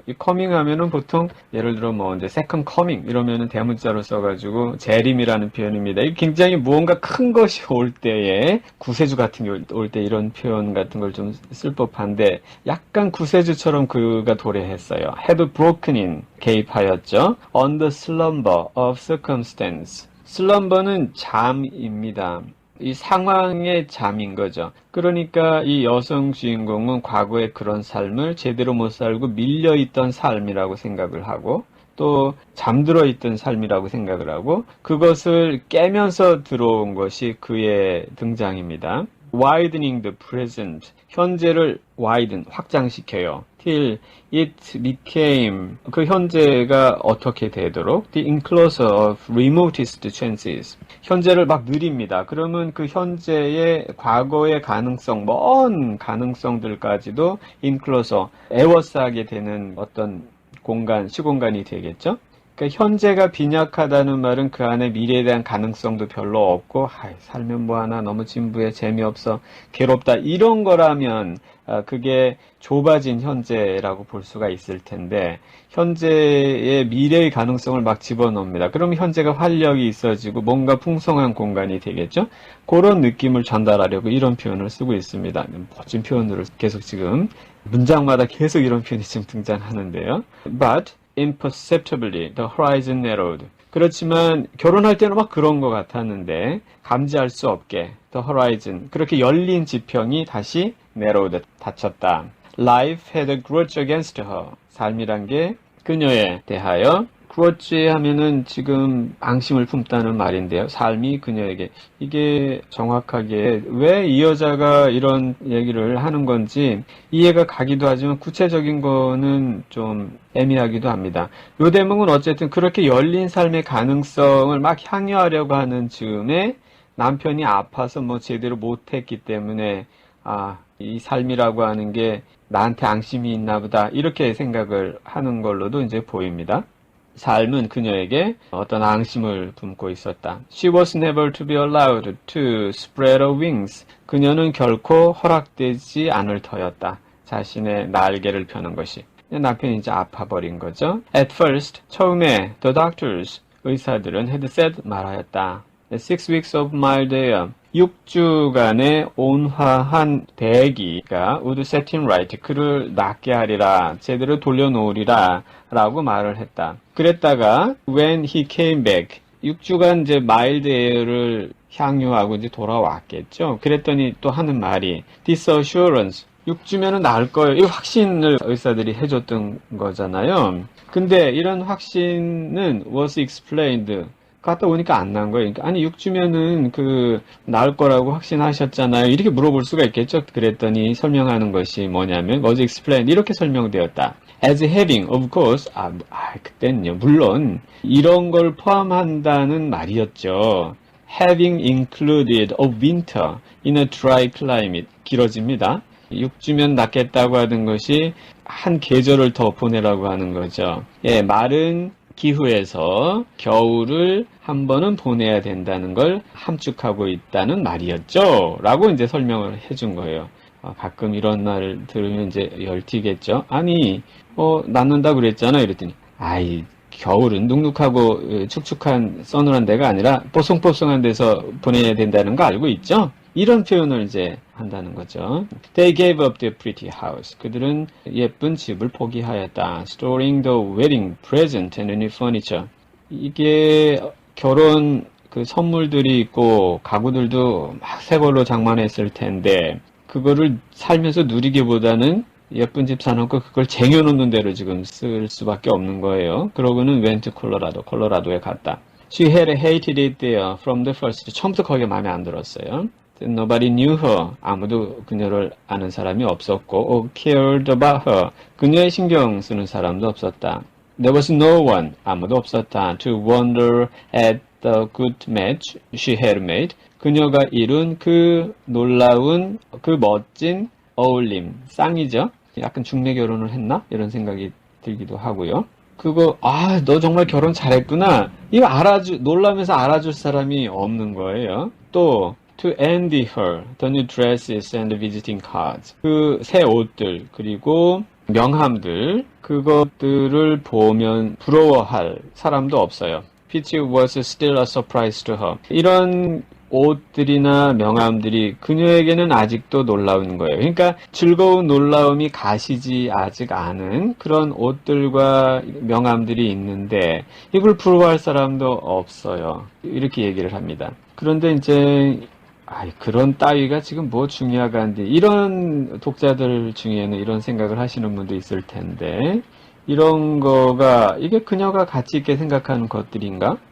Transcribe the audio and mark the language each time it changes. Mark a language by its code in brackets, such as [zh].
[ko] 이 coming 하면은 보통 예를 들어 뭐 이제 second coming 이러면은 대문자로 써가지고 재림이라는 표현입니다. 이 굉장히 무언가 큰 것이 올 때에 구세주 같은 게 올 때 이런 표현 같은 걸 좀 쓸 법한데 약간 구세주처럼 그가 도래했어요. [en] had broken in [ko] 개입하였죠. [en] on the slumber of circumstance. [ko] slumber는 잠입니다. 이 상황의 잠인 거죠. 그러니까 이 여성 주인공은 과거에 그런 삶을 제대로 못 살고 밀려있던 삶이라고 생각을 하고 또 잠들어 있던 삶이라고 생각을 하고 그것을 깨면서 들어온 것이 그의 등장입니다. [en] widening the present. [ko] 현재를 widen, 확장시켜요. [en] till it became, [ko] 그 현재가 어떻게 되도록 [en] the enclosure of remotest chances. [ko] 현재를 막 느립니다. 그러면 그 현재의 과거의 가능성, 먼 가능성들까지도 enclosure, 에워싸게 되는 어떤 공간, 시공간이 되겠죠? 그러니까 현재가 빈약하다는 말은 그 안에 미래에 대한 가능성도 별로 없고 살면 뭐하나 너무 진부해 재미없어 괴롭다 이런 거라면 그게 좁아진 현재라고 볼 수가 있을 텐데 현재의 미래의 가능성을 막 집어넣습니다. 그러면 현재가 활력이 있어지고 뭔가 풍성한 공간이 되겠죠? 그런 느낌을 전달하려고 이런 표현을 쓰고 있습니다. 멋진 표현으로 계속 지금 문장마다 계속 이런 표현이 지금 등장하는데요. [en] But imperceptibly the horizon narrowed. [ko] 그렇지만 결혼할 때는 막 그런 것 같았는데 감지할 수 없게 [en] the horizon [ko] 그렇게 열린 지평이 다시 [en] narrowed [ko] 닫혔다. [en] Life had a grudge against her. [ko] 삶이란 게 그녀에 대하여 grudge 하면은 지금 앙심을 품다는 말인데요. 삶이 그녀에게 이게 정확하게 왜 이 여자가 이런 얘기를 하는 건지 이해가 가기도 하지만 구체적인 거는 좀 애매하기도 합니다. 요 대목은 어쨌든 그렇게 열린 삶의 가능성을 막 향유하려고 하는 즈음에 남편이 아파서 뭐 제대로 못했기 때문에 이 삶이라고 하는 게 나한테 앙심이 있나 보다 이렇게 생각을 하는 걸로도 이제 보입니다. 삶은 그녀에게 어떤 앙심을 품고 있었다. [en] She was never to be allowed to spread her wings. [ko] 그녀는 결코 허락되지 않을 터였다. 자신의 날개를 펴는 것이. 남편이 이제 아파버린 거죠. [en] At first, [ko] 처음에 [en] the doctors, [ko] 의사들은 [en] had said [ko] 말하였다. [en] 6 weeks of mild air. [ko] 6주간의 온화한 대기가 [en] would set him right. [ko] 그를 낫게 하리라. 제대로 돌려놓으리라. 라고 말을 했다. 그랬다가 [en] when he came back. [ko] 6주간 이제 mild air를 향유하고 이제 돌아왔겠죠. 그랬더니 또 하는 말이 [en] this assurance. [ko] 6주면은 나을 거예요. 이 확신을 의사들이 해줬던 거잖아요. 근데 이런 확신은 [en] was explained. [ko] 갔다 오니까 안 나은 거예요. 그러니까 아니 6주면은 나을 거라고 확신하셨잖아요. 이렇게 물어볼 수가 있겠죠. 그랬더니 설명하는 것이 뭐냐면 [en] was explained [ko] 이렇게 설명되었다. [en] As having, of course, [ko] 그때는요. 물론 이런 걸 포함한다는 말이었죠. [en] Having included a winter in a dry climate. [ko] 길어집니다. 6주면 낫겠다고 하는 것이 한 계절을 더 보내라고 하는 거죠. 예, 마른 기후에서 겨울을 한 번은 보내야 된다는 걸 함축하고 있다는 말이었죠. 라고 이제 설명을 해준 거예요. 가끔 이런 말을 들으면 이제 열티겠죠. 아니, 낫는다 그랬잖아. 이랬더니, 겨울은 눅눅하고 축축한 서늘한 데가 아니라 뽀송뽀송한 데서 보내야 된다는 거 알고 있죠? 이런 표현을 이제 한다는 거죠. [en] They gave up their pretty house. [ko] 그들은 예쁜 집을 포기하였다. [en] Storing the wedding present and any furniture. [ko] 이게 결혼 선물들이 있고 가구들도 막 새 걸로 장만했을 텐데 그거를 살면서 누리기보다는 예쁜 집 사놓고 그걸 쟁여놓는 대로 지금 쓸 수밖에 없는 거예요. 그러고는 [en] went to Colorado, [ko] 콜로라도에 갔다. [en] She had hated it there from the first. [ko] 처음부터 거기가 마음에 안 들었어요. [en] Nobody knew her. [ko] 아무도 그녀를 아는 사람이 없었고, [en] or cared about her. [ko] 그녀의 신경 쓰는 사람도 없었다. [en] There was no one. [ko] 아무도 없었다. [en] To wonder at the good match she had made. [ko] 그녀가 이룬 그 놀라운, 그 멋진 어울림, 쌍이죠. 약간 중매 결혼을 했나? 이런 생각이 들기도 하고요. 너 정말 결혼 잘했구나. 이거 놀라면서 알아줄 사람이 없는 거예요. [en] 또, to envy her, the new dresses and the visiting cards. [ko] 그 새 옷들, 그리고 명함들, 그것들을 보면 부러워할 사람도 없어요. [en] Peach was still a surprise to her. [ko] 이런 옷들이나 명함들이 그녀에게는 아직도 놀라운 거예요. 그러니까 즐거운 놀라움이 가시지 아직 않은 그런 옷들과 명함들이 있는데 이걸 부러워할 사람도 없어요. 이렇게 얘기를 합니다. 그런데 이제 그런 따위가 지금 뭐 중요하간데 이런 독자들 중에는 이런 생각을 하시는 분도 있을 텐데 이런 거가 이게 그녀가 가치 있게 생각하는 것들인가?